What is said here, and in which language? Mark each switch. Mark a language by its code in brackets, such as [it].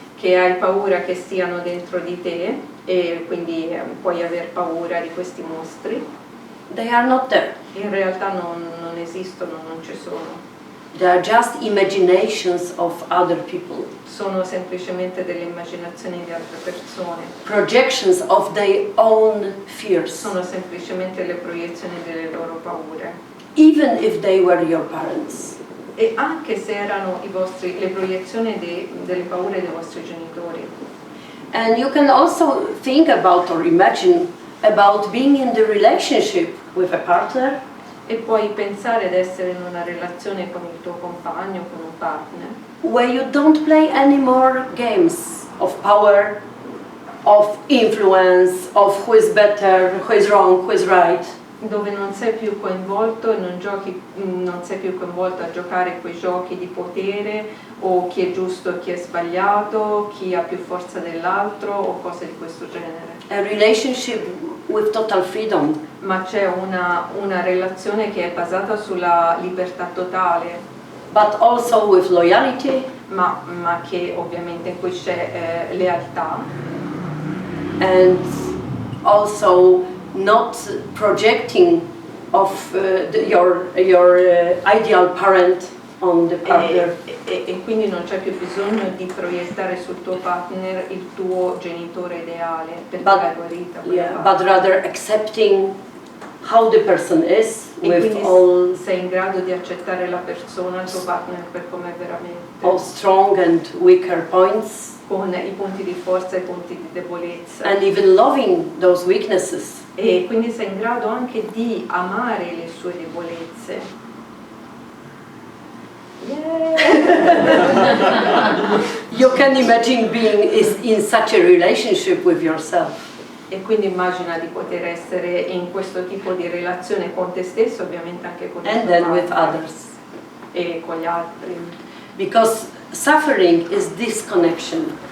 [it] che hai paura che stiano dentro di te e quindi puoi aver paura di questi mostri. [en] they are not there. [it] In realtà non esistono, non ci sono. [en] They are just imaginations of other people, [it] Sono semplicemente delle immaginazioni di altre persone. [en] projections of their own fears, [it] Sono semplicemente le proiezioni delle loro paure. [en] even if they were your parents. [it] E anche se erano le proiezioni delle paure dei vostri genitori. [en] And you can also think about or imagine about being in the relationship with a partner [it] E puoi pensare ad essere in una relazione con il tuo compagno, con un partner, [en] where you don't play any more games of power, of influence, of who is better, who is wrong, who is right. [it] dove non sei più coinvolto e non sei più coinvolto a giocare quei giochi di potere o chi è giusto e chi è sbagliato, chi ha più forza dell'altro o cose di questo genere. [en] A relationship with total freedom, [it] Ma c'è una relazione che è basata sulla libertà totale, [en] but also with loyalty [it] ma che ovviamente in cui c'è lealtà [en] and also not projecting of your ideal parent on the partner. [it] e quindi non c'è più bisogno di proiettare sul tuo partner il tuo genitore ideale perché l'hai guarita. [en] But rather accepting how the person is [it] E [en] with [it] quindi [en] all [it] sei in grado di accettare la persona, il tuo partner per com'è veramente, [en] all strong and weaker points, [it] con i punti di forza e i punti di debolezza. [en] and even loving those weaknesses. [it] E quindi sei in grado anche di amare le sue debolezze. [en] You can imagine being in such a relationship with yourself. [it] E quindi immagina di poter essere in questo tipo di relazione con te stesso, ovviamente anche con [en] And [it] il [en] then [it] tuo [en] with [it] partner [en] others. [it] e con gli altri. [en] Because suffering is disconnection.